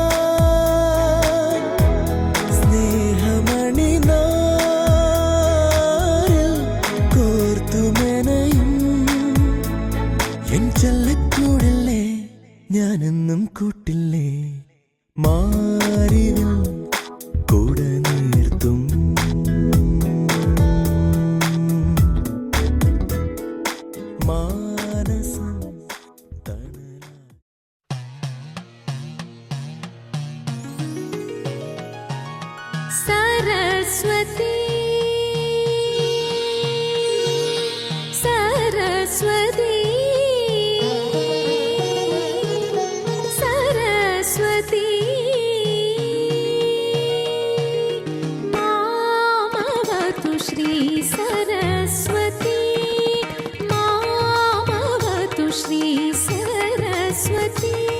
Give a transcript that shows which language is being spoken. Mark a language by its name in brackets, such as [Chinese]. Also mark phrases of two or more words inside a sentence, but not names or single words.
[Malayalam] ചെല്ലക്കൂടല്ലേ ഞാനെന്നും കൂട്ടില്ലേ, മാറിവിൽ കൂടെ നിർത്തും മാനസം തണല. [Sanskrit] सरस्वती सरस्वती सरस्वती मामवतु श्री सरस्वती, मामवतु श्री सरस्वती,